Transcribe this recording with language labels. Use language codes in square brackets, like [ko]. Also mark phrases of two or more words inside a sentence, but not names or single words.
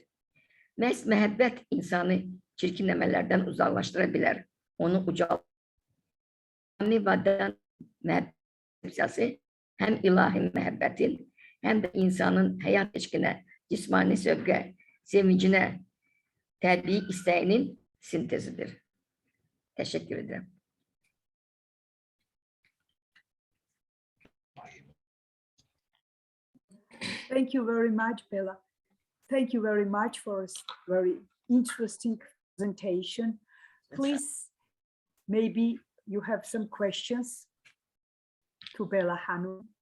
[az] Məhz məhəbbət insanı çirkin əməllərdən uzaqlaşdıra bilər, onu ucaldır. Məhəbbət həm ilahi məhəbbətin, həm də insanın həyat eşqinə, cismani sövqə, sevincinə, təbii istəyinin sintezidir. Təşəkkür ederim. [en] Thank you very much, Bella. Thank you very much for a very interesting presentation. Please, maybe you have some questions to Bella Hanum.